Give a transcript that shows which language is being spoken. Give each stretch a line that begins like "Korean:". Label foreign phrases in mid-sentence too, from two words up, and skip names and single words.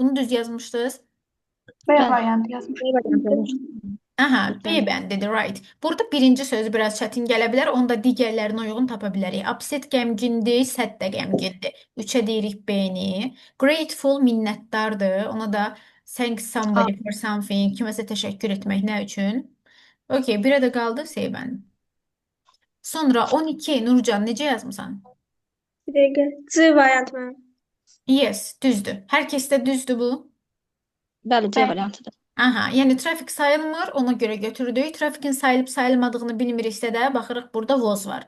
Azerbaijani: Bunu düz yazmışdınız. B Bəli. variantı yazmışam. B variantı yazmışam. Aha, B bəndidir, right. Burada birinci söz biraz çətin gələ bilər, onda digərlərinə uyğun tapa bilərik. Upset qəmgindir, sad da qəmgindir. 3-ə deyirik B-ni. Grateful minnətdardır. Ona da
English: thanks somebody for something.
Azerbaijani: Kiməsə təşəkkür etmək nə üçün? Okay, 1-ə də qaldı C bəndi. Sonra 12 Nurcan necə yazmısan? Bir dəqiqə. C variant mənim. Yes, düzdür. Hər kəsdə düzdür bu. Bəli, C Bəli. variantıdır. Aha, yəni trafik sayılmır, ona görə götürdük. Trafikin sayılıb sayılmadığını bilmiriksə də baxırıq burada was var.